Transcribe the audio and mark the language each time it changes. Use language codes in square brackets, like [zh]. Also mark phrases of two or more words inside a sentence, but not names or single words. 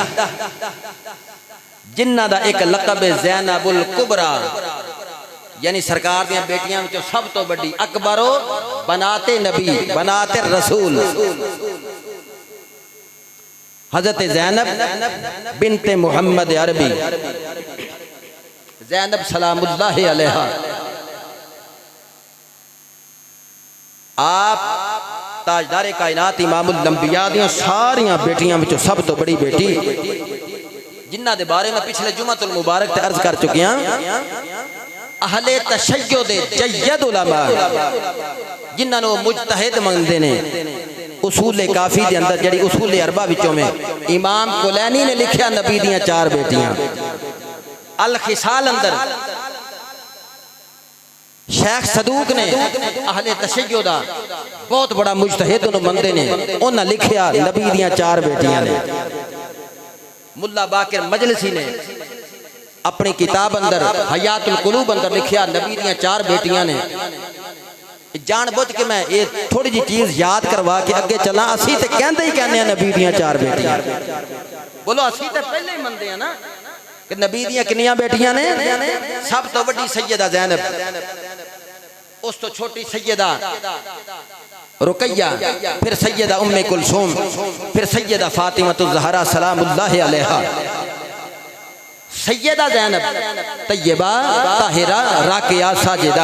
[pa] جنہ دا ایک لقب زینب الکبریٰ، یعنی سرکار دیاں بیٹیاں جو سب تو بڑی [ar] اکبرو بنات نبی بنات الرسول [pa] حضرت زینب بنت محمد عربی زینب [ar] سلام اللہ علیہا، [pa] آپ تاجدار کائنات امام الانبیاء دیاں ساریاں بیٹیاں وچوں سب تو بڑی بیٹی جنہ دے بارے میں پچھلے جمعہ المبارک تے عرض کر چکیاں اہل تشیع دے جید علماء جنہ نو مجتہد مندے نے اصول کافی دے اندر جڑی اصول اربع وچوں میں امام کلینی نے لکھیا نبی دیاں 4 بیٹیاں، الخصال اندر شیخ صدوق نے اہل تشیع دا بہت بڑا مجتہد انہوں مندے نے انہاں لکھیا نبی دیاں 4 بیٹیاں نے، ملا باقر مجلسی نے اپنی کتاب اندر حیات القلوب اندر لکھیا نبی دیاں 4 بیٹیاں نے۔ جان بوجھ کے میں یہ تھوڑی جی چیز یاد کروا کے اگے چلا، اسی تے کہندے ہی کہنے ہیں نبی دیاں 4 بیٹیاں، بولو اسی تے پہلے ہی مندے ہیں نا کہ نبی دیاں کنیاں بیٹیاں نے؟ سب تو بڑی سیدہ زینب، اس تو چھوٹی سیدہ رقیہ، پھر سیدہ ام کلثوم، پھر سیدہ فاطمہ الزہرا [ar] سلام اللہ علیہا، [pa] سیدہ زینب طیبہ طاہرہ راکعہ ساجدہ۔